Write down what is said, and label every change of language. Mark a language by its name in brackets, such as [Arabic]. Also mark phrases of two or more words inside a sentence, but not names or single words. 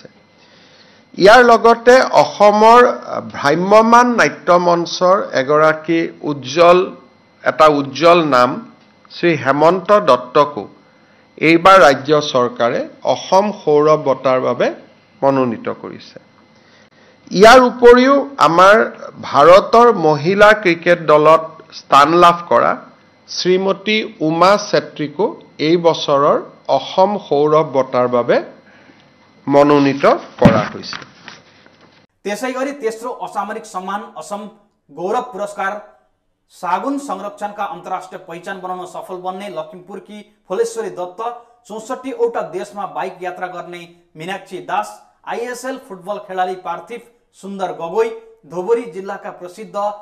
[Assamese] ইয়াৰ লগতে অসমৰ ভ্ৰাম্যমান নাট্য মঞ্চৰ এগৰাকী উজ্জ্বল নাম শ্ৰী হেমন্ত দত্তকো এইবাৰ ৰাজ্য চৰকাৰে অসম সৌৰভ বঁটাৰ বাবে মনোনীত কৰিছে। ইয়াৰ উপৰিও আমাৰ ভাৰতৰ মহিলা ক্ৰিকেট দলত স্থান লাভ কৰা শ্ৰীমতী উমা ছত্ৰীকো এই বছৰৰ অসম সৌৰভ বঁটাৰ বাবে মনোনীত কৰা হৈছে। [Nepali] त्यसैगरी तेस्रो असामरिक सम्मान असम गौरव पुरस्कार सागुन संरक्षणका अन्तर्राष्ट्रिय पहिचान बनाउन सफल बन्ने लखिमपुरकी फुलेश्वरी दत्त, 64 वटा देशमा बाइक यात्रा गर्ने मीनाक्षी दास, ISL फुटबल खेलाडी पार्थिव सुन्दर गगोई, धोबरी जिल्लाका प्रसिद्ध